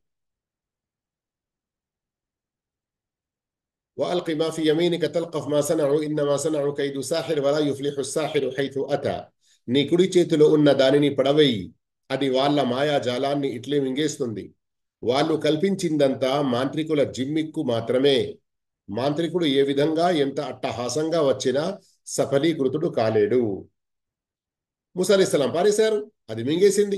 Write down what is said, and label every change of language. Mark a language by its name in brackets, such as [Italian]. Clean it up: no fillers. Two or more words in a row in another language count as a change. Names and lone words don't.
[Arabic] وألق ما في يمينك تلقف ما صنعوا إنما صنعوا كيد ساحر ولا يفلح الساحر حيث أتى. [Telugu] నీ కుడి చేతిలో ఉన్న దానిని పడవేయి, అది వాళ్ళ మాయా జాలాన్ని ఇట్లే మింగేస్తుంది. వాళ్ళు కల్పించిందంతా మాంత్రికుల జిమ్మిక్కు మాత్రమే. మాంత్రికుడు ఏ విధంగా ఎంత అట్టహాసంగా వచ్చినా సఫలీకృతుడు కాలేడు. మూసా అలైహిస్సలాం పారేశారు, అది మింగేసింది.